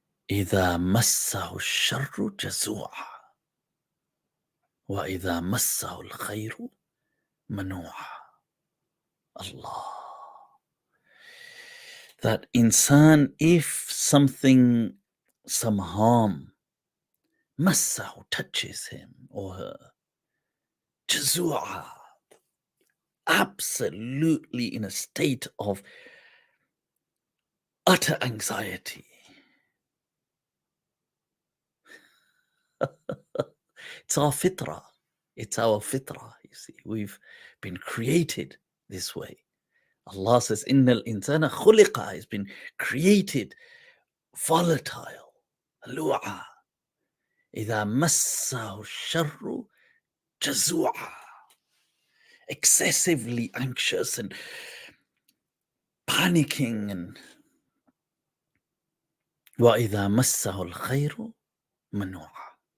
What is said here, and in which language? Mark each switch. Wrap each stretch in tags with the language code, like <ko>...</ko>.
<ar>إذا مسه الشر جزوعا وإذا مسه الخير منوعا.</ar> <en>Allah. That insan, if something, some harm, massahu, touches him or her, jazua, absolutely in a state of utter anxiety. It's our fitrah. It's our fitrah, you see. We've been created this way. Allah says,</en> <ar>Innal insana khuliqa,</ar> <en>has been created volatile.</en> <ar>Lu'a. إذا مسه الشر جزوعا.</ar> <en>Excessively anxious and panicking. And</en> <ar>وإذا مسه الخير منوعا.</ar>